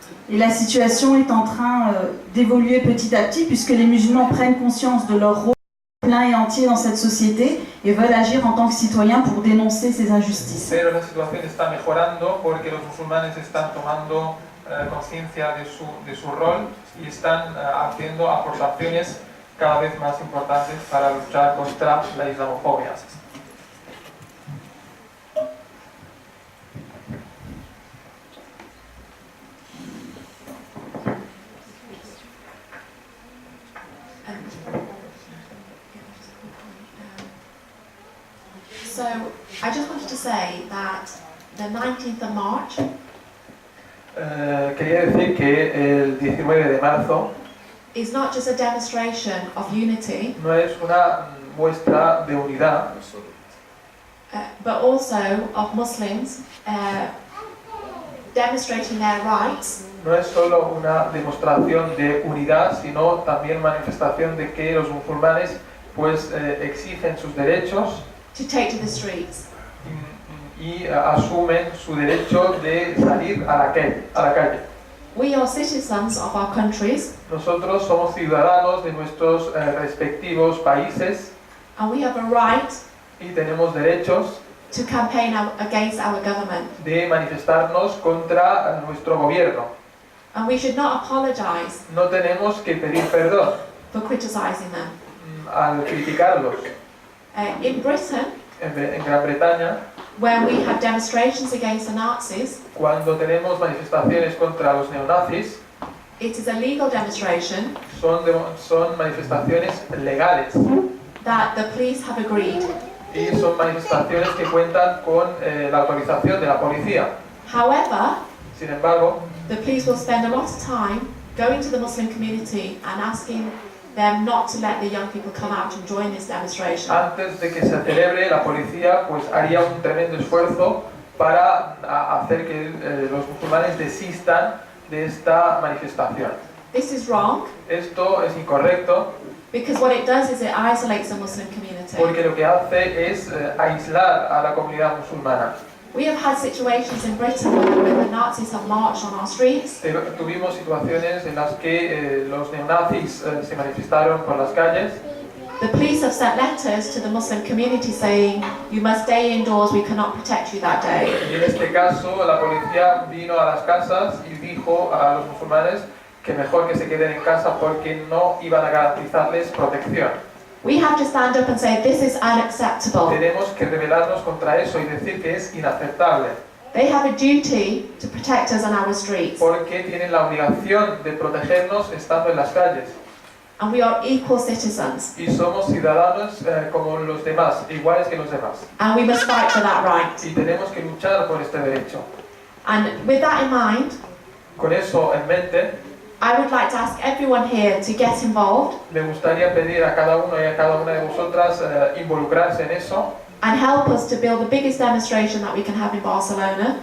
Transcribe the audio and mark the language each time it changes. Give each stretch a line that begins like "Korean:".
French: Et la situation est en train d'évoluer petit à petit puisque les musulmans prennent conscience de leur rôle plein et entier dans cette société et veulent agir en tant que citoyens pour dénoncer ces injustices.
Spanish: Pero la situación está mejorando porque los musulmanes están tomando conciencia de su rol y están haciendo aportaciones cada vez más importantes para luchar contra la islamofobia.
English: So, I just wanted to say that the 19th of March
Spanish: Quería decir que el 19 de marzo
English: is not just a demonstration of unity,
Spanish: no es una muestra de unidad,
English: but also of Muslims demonstrating their rights
Spanish: no es solo una demostración de unidad, sino también manifestación de que los musulmanes pues exigen sus derechos
English: to take to the streets.
Spanish: y asumen su derecho de salir a la calle.
English: We are citizens of our countries,
Spanish: Nosotros somos ciudadanos de nuestros respectivos países
English: and we have a right
Spanish: y tenemos derechos
English: to campaign against our government.
Spanish: de manifestarnos contra nuestro gobierno.
English: And we should not apologize
Spanish: No tenemos que pedir perdón
English: for criticizing them.
Spanish: al criticarlos.
English: In Britain,
Spanish: En Gran Bretaña,
English: when we have demonstrations against the Nazis,
Spanish: cuando tenemos manifestaciones contra los neonazis,
English: it is a legal demonstration
Spanish: son manifestaciones legales
English: that the police have agreed.
Spanish: y son manifestaciones que cuentan con la autorización de la policía.
English: However,
Spanish: Sin embargo,
English: the police will spend a lot of time going to the Muslim community and asking them not to let the young people come out and join this demonstration.
Spanish: antes de que se celebre, la policía pues haría un tremendo esfuerzo para hacer que los musulmanes desistan de esta manifestación.
English: This is wrong
Spanish: Esto es incorrecto
English: because what it does is it isolates the Muslim community.
Spanish: porque lo que hace es aislar a la comunidad musulmana.
English: We have had situations in Britain where the Nazis have marched on our streets
Spanish: Tuvimos situaciones en las que los neonazis se manifestaron por las calles.
English: The police have sent letters to the Muslim community saying, you must stay indoors, we cannot protect you that day.
Spanish: Y en este caso la policía vino a las casas y dijo a los musulmanes que mejor que se queden en casa porque no iban a garantizarles protección.
English: We have to stand up and say, this is unacceptable.
Spanish: Tenemos que rebelarnos contra eso y decir que es inaceptable
English: They have a duty to protect us on our streets.
Spanish: porque tienen la obligación de protegernos estando en las calles.
English: And we are equal citizens.
Spanish: Y somos ciudadanos como los demás, iguales que los demás.
English: And we must fight for that right.
Spanish: Y tenemos que luchar por este derecho.
English: And with that in mind,
Spanish: Con eso en mente,
English: I would like to ask everyone here to get involved
Spanish: me gustaría pedir a cada uno y a cada una de vosotras involucrarse en eso
English: and help us to build the biggest demonstration that we can have in Barcelona.